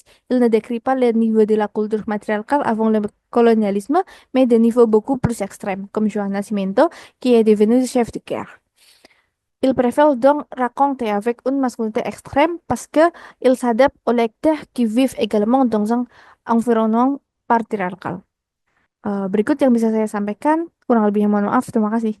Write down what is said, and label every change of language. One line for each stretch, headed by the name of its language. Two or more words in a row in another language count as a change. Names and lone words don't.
French: Il ne décrit pas le niveau de la culture matriarcale avant le colonialisme, mais des niveaux beaucoup plus extrêmes, comme Johanna Nascimento, qui est devenue chef de guerre. Il préfère donc raconter avec une masculinité extrême parce qu'il s'adapte aux lecteurs qui vivent également dans un environnement patriarcal.
Indonesian: Berikut yang bisa saya sampaikan, kurang lebihnya mohon maaf, terima kasih.